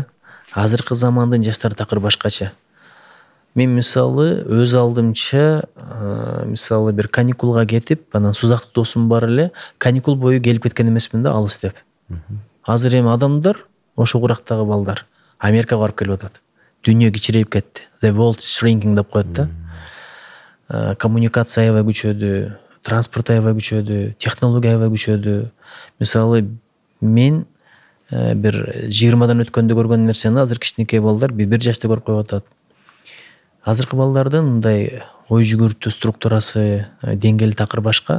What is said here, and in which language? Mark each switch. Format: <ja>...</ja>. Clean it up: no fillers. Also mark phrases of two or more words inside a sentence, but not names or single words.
<ky>Азыркы замандын жаштары такыр башкача. Мен мисалы өз алдымча, мисалы бир каникулга кетип, анан сузактык досум бар эле, каникул бою келип кеткен эмесмин да, алыс деп. Азыр эми адамдар, ошо курактагы балдар Америкага барып келип атат. Дүйнө кичирейип кетти.</ky> <en>The world shrinking</en> <ky>деп коет да. Коммуникация аябай күчөдү, транспорт аябай күчөдү, технология аябай күчөдү. Мисалы мен бир 20дан өткөндө көргөн нерсени азыр кичинекей балдар бир жашта көрүп коюп атат. Азыркы балдардын мындай ой жүгүртүү структурасы, деңгээли такыр башка.</ky>